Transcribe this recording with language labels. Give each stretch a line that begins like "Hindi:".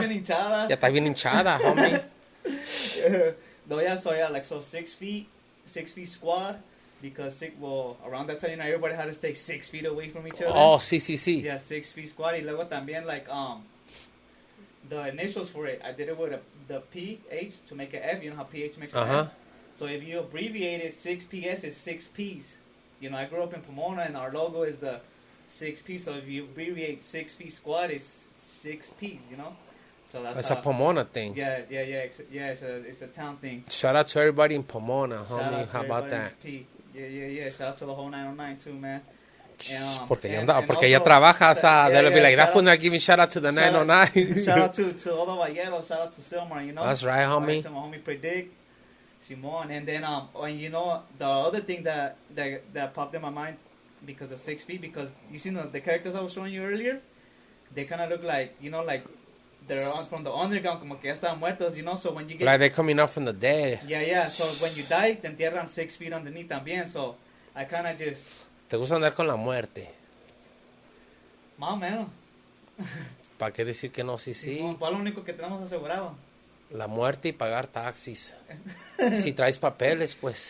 Spanish: Ya está bien hinchada, homie.
English: So 6 feet squad. because around that time, you know, everybody had to stay 6 feet away from each other.
Spanish: Oh, sí.
English: Yeah, 6 feet squat.
Spanish: Y luego también,
English: like, the initials for it, I did it with the PH to make an F. You know how PH makes an F? So if you abbreviate it, 6PS is 6 Ps. You know, I grew up in Pomona, and our logo is the 6P. So if you abbreviate 6 feet squat, it's 6P, you know? So that's a Pomona thing. Yeah. It's a town thing. Shout out to everybody in Pomona, homie. How about that? Yeah. Shout out to the whole 909 too, man.
Spanish: Porque ella trabaja hasta
English: they'll be like, that fool not giving shout out to the 909. Shout out to all the Valleros, shout out to Silmar, you know. That's right, homie. To my homie PREDIKT, Simon, and then and you know the other thing that popped in my mind because of 6 feet, because you see the characters I was showing you earlier, they kind of look like, you know, like they're from the underground,
Spanish: como que ya están muertos,
English: you know. So when you get like they're coming up from the dead. Yeah. So when you die,
Spanish: te entierran
English: 6 feet underneath también. So I kind of just.
Spanish: ¿Te gusta andar con la muerte? Más o menos. ¿Para qué decir que no? Sí. ¿Cuál es lo único que tenemos asegurado? La muerte y pagar taxis. Si traes papeles, pues.